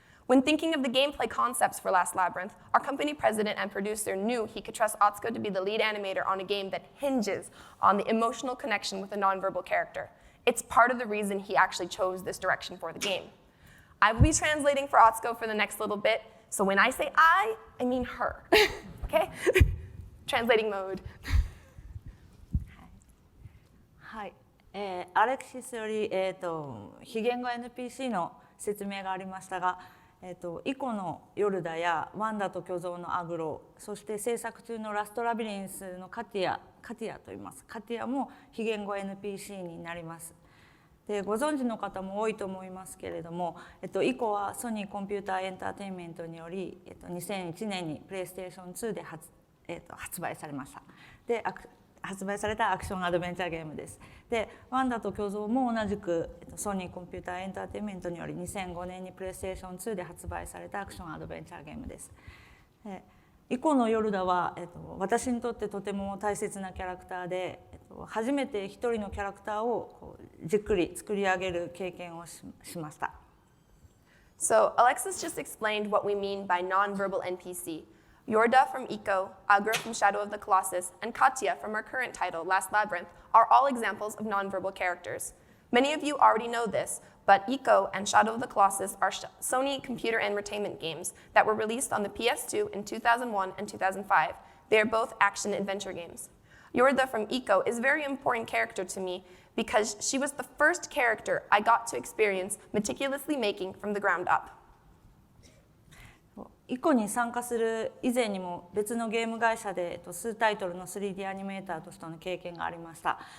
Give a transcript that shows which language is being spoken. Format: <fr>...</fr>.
<en>When thinking of the gameplay concepts for Last Labyrinth, our company president and producer knew he could trust Atsuko to be the lead animator on a game that hinges on the emotional connection with a nonverbal character. It's part of the reason he actually chose this direction for the game. I will be translating for Atsuko for the next little bit, so when I say I mean her. Okay? Translating mode.</en> <ja>はい、アレクシスより、非言語 NPC の説明がありましたが、イコのヨルダやワンダと巨像のアグロ、そして制作中のラストラビリンスのカティアと言います。カティアも非言語 NPC になります。でご存知の方も多いと思いますけれども、イコはソニーコンピューターエンターテインメントにより、2001年にプレイステーション2で発売されました。で発売されたアクションアドベンチャーゲームです。でワンダと巨像も同じくソニーコンピューターエンターテインメントにより2005年にプレイステーション2で発売されたアクションアドベンチャーゲームです。イコのヨルダは、私にとってとても大切なキャラクターで、初めて一人のキャラクターをこうじっくり作り上げる経験をしました。</ja> <en>So Alexis just explained what we mean by nonverbal NPC. Yorda from Ico, Agra from Shadow of the Colossus, and Katya from our current title, Last Labyrinth, are all examples of nonverbal characters. Many of you already know this, but Ico and Shadow of the Colossus are Sony computer entertainment games that were released on the PS2 in 2001 and 2005. They are both action-adventure games. Yorda from Ico is a very important character to me because she was the first character I got to experience meticulously making from the ground up.</en> <ja>イコに参加する以前にも別のゲーム会社で数タイトルの 3D アニメーターとしての経験がありました。</ja>